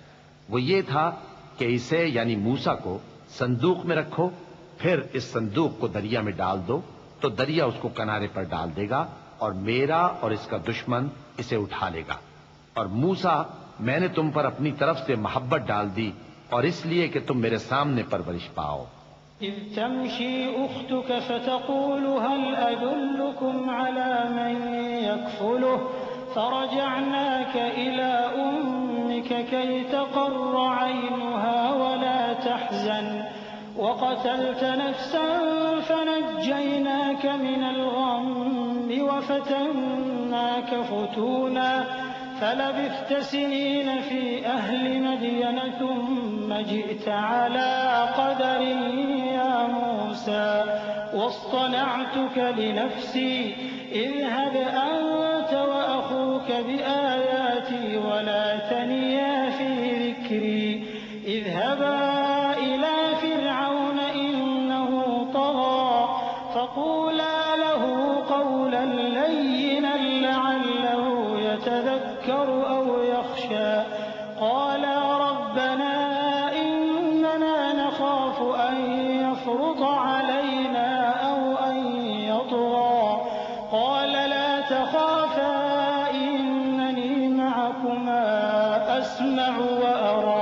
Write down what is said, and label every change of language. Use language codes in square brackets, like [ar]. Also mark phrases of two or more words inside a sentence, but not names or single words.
[hi] वो ये था कि इसे यानी मूसा को संदूक में रखो, फिर इस संदूक को दरिया में डाल दो तो दरिया उसको किनारे पर डाल देगा और मेरा और इसका दुश्मन इसे उठा लेगा। और मूसा, मैंने तुम पर अपनी तरफ से मोहब्बत डाल दी और इसलिए कि तुम मेरे सामने परवरिश पाओ। [ar] إذ تمشي أختك فتقول هل أدلكم على من يكفله فرجعناك إلى أمك كي تقر عينها ولا تحزن وقتلت نفسا فنجيناك من الغم وفتناك فتونا فلبثت سنين في أهل مدين ثم جئت على قدر يا موسى واصطنعتك لنفسي اذهب أنت وأخوك بآياتي ولا تنيا في ذكري اذهبا إلى فرعون إنه طغى فقولا له قولا لينا لعله يتذكر أو يخشى قالا ربنا إننا نخاف أن يفرط علينا أو أن يطغى قال لا تخافا إنني معكما أسمع وأرى.